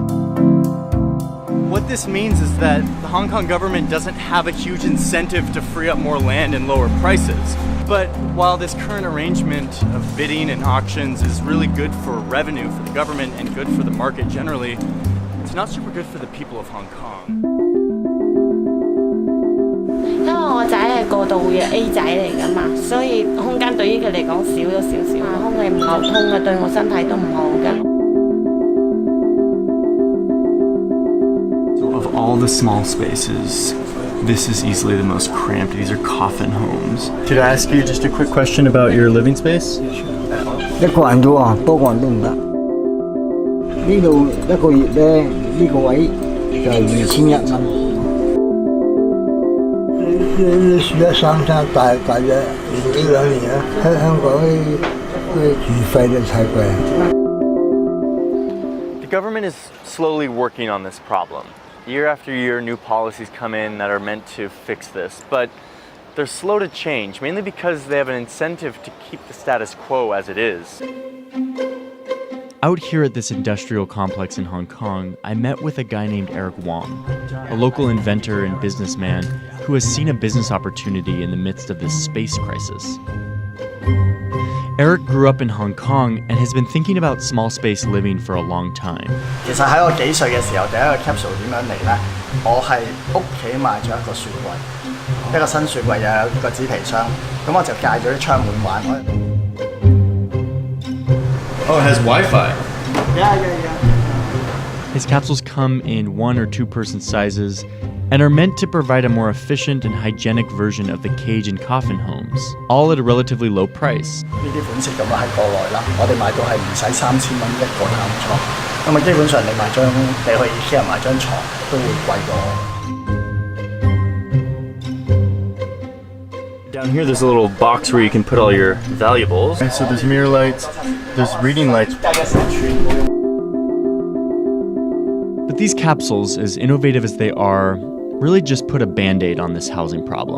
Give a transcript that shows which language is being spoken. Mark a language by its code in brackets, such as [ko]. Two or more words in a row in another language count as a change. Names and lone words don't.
[en] What this means is that the Hong Kong government doesn't have a huge incentive to free up more land and lower prices. But while this current arrangement of bidding and auctions is really good for revenue for the government and good for the market generally, it's not super good for the people of Hong Kong. [yue] 因為我仔係過渡嘅 A 仔嚟㗎嘛，所以空間對於佢嚟講少咗少少，空氣唔流通嘅，對我身體都唔好㗎。 [en] Of all the small spaces, this is easily the most cramped. These are coffin homes. Could I ask you just a quick question about your living space? [yue] 一個人啫喎，多個人都唔得。呢度一個月咧，呢個位就係2100蚊。你住一三餐大約年幾兩年啊？香港啲住費都太貴。 [en] The government is slowly working on this problem. Year after year, new policies come in that are meant to fix this, but they're slow to change, mainly because they have an incentive to keep the status quo as it is. Out here at this industrial complex in Hong Kong, I met with a guy named Eric Wong, a local inventor and businessman who has seen a business opportunity in the midst of this space crisis. Eric grew up in Hong Kong and has been thinking about small space living for a long time. [yue] 其實喺我幾歲嘅時候，第一個 capsule 點樣嚟呢？我係屋企買咗一個雪櫃，一個新雪櫃又有一個紙皮箱，咁我就戒咗啲窗門玩。 [en] Oh, it has Wi-Fi. Yeah. His capsules come in 1 or 2 person sizes and are meant to provide a more efficient and hygienic version of the cage and coffin homes, all at a relatively low price. [yue] 呢啲款式咁啊喺國內啦，我哋買到係唔使3000蚊一個擔床，咁啊基本上你去 IKEA 買張床都會貴過。 [en] Down here there's a little box where you can put all your valuables. Okay, so there's mirror lights, there's reading lights. But these capsules, as innovative as they are, really just put a band-aid on this housing problem.